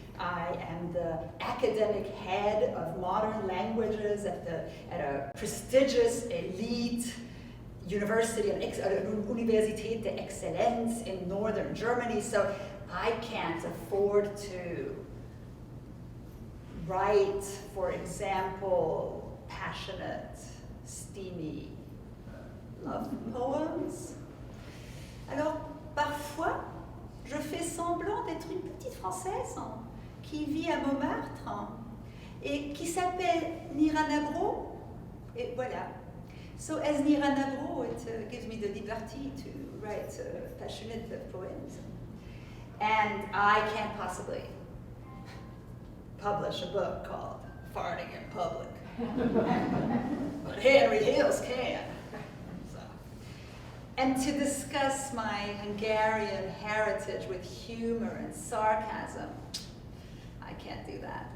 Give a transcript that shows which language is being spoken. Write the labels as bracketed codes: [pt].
[en] I am the academic head of modern languages at a prestigious elite university, an [de] Universität der Exzellenz [en] in northern Germany. So I can't afford to write, for example, passionate, steamy love poems. [fr] Alors, parfois, je fais semblant d'être une petite Française qui vit à Montmartre et qui s'appelle Nira Nabro. Et voilà. [en] So as Nira Nabro, it gives me the liberty to write passionate poems. And I can't possibly publish a book called Farting in Public. But Henry Hills can. So. And to discuss my Hungarian heritage with humor and sarcasm, I can't do that.